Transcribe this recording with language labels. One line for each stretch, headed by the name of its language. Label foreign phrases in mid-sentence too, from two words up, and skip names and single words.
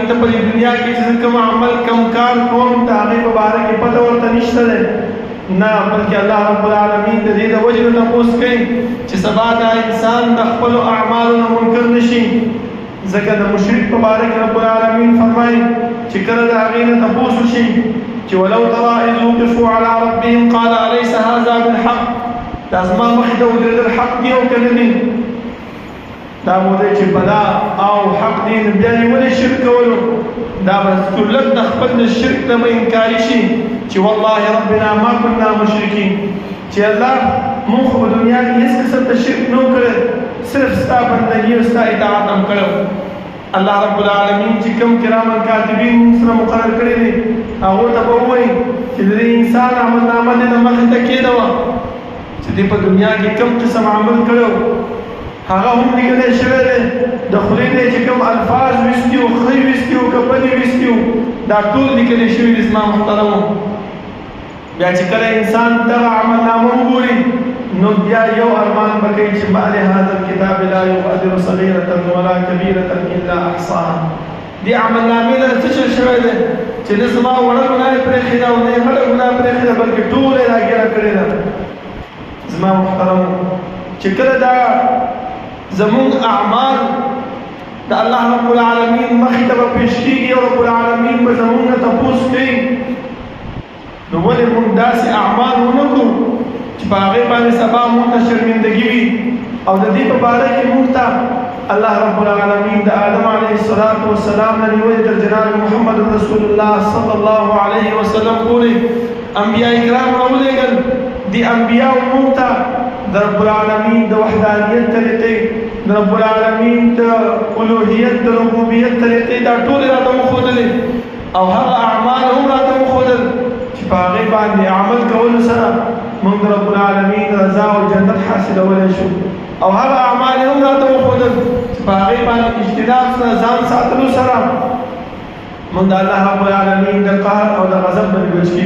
Pashto: ته په دنیا کې چې کوم عمل کوم کار کوم د هغې په باره کې پته ورته نشته دی نه بلکې
Arabic: الله رب العالمین
Pashto: د دې د وجې نه تپوس کوي چې سبا دا انسان د خپلو اعمالو نه منکر نشي ځکه د مشرک په باره کې
Arabic: رب العالمین
Pashto: فرمایي چې کله د هغې نه تپوس وشي چې
Arabic: ولو ترى اذ وقفوا على ربهم قال اليس هذا بالحق
Pashto: دا زما مخې ته ودرېدل حق دي او که نه دي دا موده چې بلا او حق دي نو بیا یې ولې شرک کولو دا به ټولت د خپل د شرک نه به انکاري شي چې
Arabic: والله ربنا ما كنا مشرکین
Pashto: چې الله مونږ خو په دنیا کې هېڅ قسم ته شرک نه و کړی صرف ستا بندګي او ستا اطاعت هم کړی
Arabic: الله رب العالمین
Pashto: چې کوم
Arabic: کرامن کاتبین
Pashto: مونږ سره مقرر کړي دي هغو ته به ووایي چې د دې انسان عملنامه دې د مخې ته کېده وه چې دې په دنیا کې کوم قسم عمل کړی هغه هم لیکلی شوی دی د خولې نه چې کوم الفاظ ویستي وو ښه ویستي وو که بدې ویستي وو دا ټول لیکلی شوي دي زما محترمو بیا چې کله انسان دغه عملنامه وګوري نو بیا یو ارمان به کوي چې بعد
Arabic: هذا الكتاب لا يغادر صغيرة ولا كبيرة إلا أحصاها
Pashto: دې عملنامې نه څه شی شوی دی چې نه زما وړه ګناه یې پرېښې ده او نه یې غټه ګناه پرېښې ده بلکې ټوله یې راګیره کړې ده زما محترمو چې کله دا زمون اعمال د
Arabic: الله رب العالمین
Pashto: مخې ته به پیش کېږي او
Arabic: رب العالمین
Pashto: به زمونږ نه تپوس کوي نو ولې مونږ داسې اعمال ونه کړو چې په هغې باندې سبا مونږ ته شرمندګي وي او د دې په باره کې مونږ ته
Arabic: الله رب العالمين
Pashto: د آدم
Arabic: عليه الصلاة والسلام
Pashto: نبي تر جناب محمد
Arabic: رسول الله صلى الله عليه وسلم
Pashto: پوری انبیاء کرام راولېږل دي انبیاء مونته د رب العالمین د وحدانیت طریقې د
Arabic: رب العالمین
Pashto: د الوهیت د ربوبیت طریقې دا ټول راته وښودلې او هغه اعمال هم راته وښودل چې په هغې باندې عمل کولو سره موږ د
Arabic: رب العالمین
Pashto: رضا او جنت حاصلولی شو او هغه اعمال هم راته وښودل چې په هغې باندې اجتناب سره ځان ساتلو سره موږ د
Arabic: الله رب العالمین
Pashto: د قهر او د غضب نه بچ کېږو.